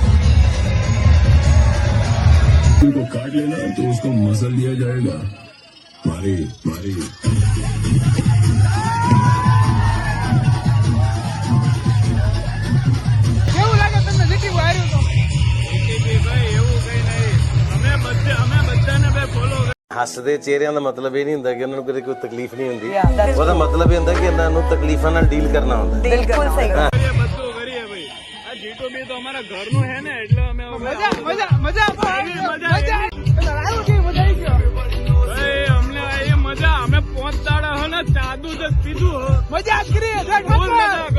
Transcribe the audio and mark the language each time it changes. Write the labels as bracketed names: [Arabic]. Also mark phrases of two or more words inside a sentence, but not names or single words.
[Hindi] को काट लेना तो उसको मसल दिया जाएगा. [Gujarati] કેવું લાગે તમને જીટી હાર્યું તો? ભાઈ એવું કઈ નહીં. અમે બધાને બે ફોલો [Punjabi] ਹੱਸਦੇ ਚਿਹਰਿਆਂ ਦਾ ਮਤਲਬ ਇਹ ਨਹੀਂ ਹੁੰਦਾ ਕਿ ਉਹਨਾਂ ਨੂੰ ਕਦੇ ਕੋਈ ਤਕਲੀਫ ਨਹੀਂ ਹੁੰਦੀ ਉਹਦਾ ਮਤਲਬ ਇਹ ਹੁੰਦਾ ਕਿ ਇਹਨਾਂ ਨੂੰ ਤਕਲੀਫਾਂ ਨਾਲ ਡੀਲ ਕਰਨਾ ਹੁੰਦਾ [Gujarati] બિલકુલ સહી કરીએ, બધું કરીએ ભાઈ. આ જીટુ બી તો અમારા ઘરનું હે ને એટલે અમે મજા મજા મજા આવી, મજા મજા આવ્યું કે મજા આવી ગયો ભાઈ અમને આવી મજા. અમે 5 દાડા હો ને ચાદુ જ પીધું હો. મજા જ કરી જય ફૂલ મજા ઠાકર